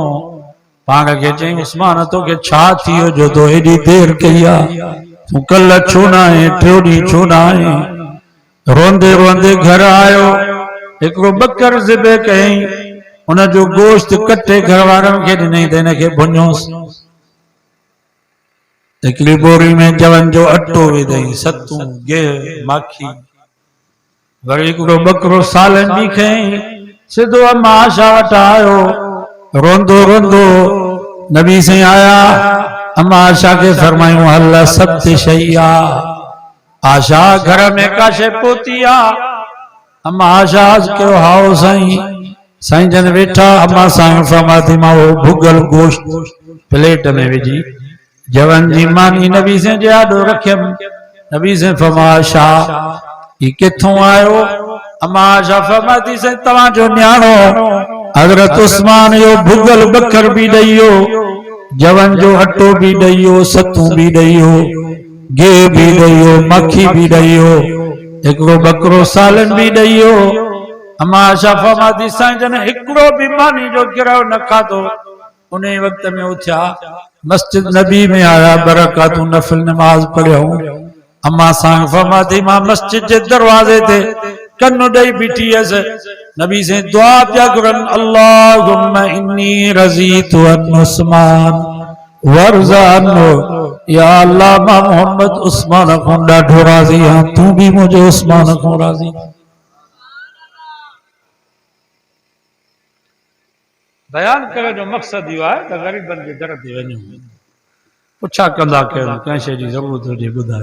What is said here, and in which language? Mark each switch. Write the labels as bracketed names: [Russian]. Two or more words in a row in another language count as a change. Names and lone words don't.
[Sindhi] पाण खे चई उस्मान तोखे छा थी वियो जो तो एॾी देर कई आहे तूं कल्ह छो न आहीं टियों ॾींहुं छो न आहीं। रोंदे रोंदे घर आयो हिकिड़ो बकर ज़िबे कयईं उन जो गोश्त कटे घर वारनि खे ॾिनई त हिनखे भुञोसि। हिकिड़ी बोरी में जवन जो अटो विधई सतूं गिह माखी वरी हिकिड़ो बकरो सालन बि खयईं सिधो अम्मा आशा वटि आयो रोंदो रोंदो नबी साईं आया। अम्मा आशा के फरमायूं हल सत शई आ आशा घर में का शइ पोती आ। अम्मा आशा कयो हाओ साईं। साईं जन वेठा अम्मा साईं फरमाती मां वो भुगल गोश्त प्लेट में विझी जवन जी मानी नबी से जे आडो रखियमि। नबी से फरमा आशा ये किथों आयो। अम्मा आशा फरमाती से तव्हां जो न्याणो हजरत उस्मान यो भुगल बकर भी ॾइयो जवन जो अटो भी ॾइयो सतूं भी ॾइयो गिह भी ॾइयो मक्खी भी ॾइयो हिकिड़ो बकरो सालन भी ॾइयो। अम्मा आशा फरमाती साईं जन हिकिड़ो भी मानी जो गिरह न खाधो। उन वक्त में उथिया मस्जिद नबी में आया बरकातूं नफिल नमाज पढ़ियो। अम्मा साईं फरमाती मां मस्जिद जे दरवाजे ते कन्नु ॾेई बीठी हुअसि। नबी से दुआ पिया घुरनि [Arabic] اللهم إني رضيت عن عثمان فارض عنه. [Sindhi] या अल्लाह मां मोहम्मद उस्मान खां ॾाढो राज़ी आहियां तूं भी मुंहिंजे उस्मान खां राज़ी। बयान करण जो मक़सद इहो आहे त ग़रीबनि जे दर ते वञूं पुछा कंदा कयूं कंहिं शइ जी ज़रूरत हुजे ॿुधाए।